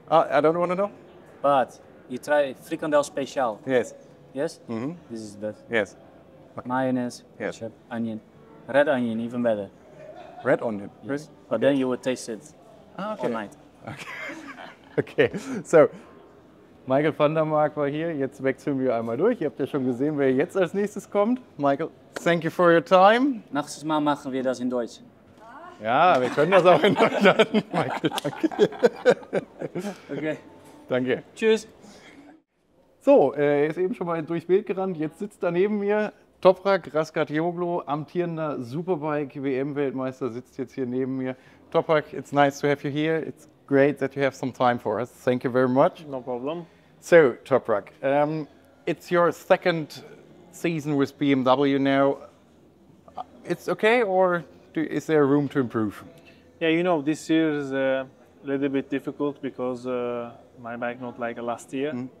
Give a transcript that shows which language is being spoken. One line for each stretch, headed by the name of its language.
English: I don't want to know. But you try frikandel special. Yes. Yes. This is the. Yes. Okay. Mayonnaise, yes. ketchup, onion, red onion, even better. Red onion. Yes. Really? But then you would taste it all night. Okay. Okay. So.
German: Michael van der Mark war hier, jetzt wechseln wir einmal durch. Ihr habt ja schon gesehen, wer jetzt als nächstes kommt.
English: Michael, thank you for your time.
German: Nächstes Mal machen wir das in Deutsch. Ja, wir können das auch in Deutsch machen. Michael, danke. Okay. Danke. Tschüss. So, er ist eben schon mal durchs Bild gerannt. Jetzt sitzt da neben mir Toprak Razgatlioglu, amtierender Superbike WM-Weltmeister, sitzt jetzt hier neben mir.
English: Toprak, it's nice to have you here. It's great that you have some time for us. Thank you very much. No problem. So, Toprak, it's your second season with BMW now. It's okay, or is there room to improve? Yeah, you know, this year is a little bit difficult because my bike not like last year.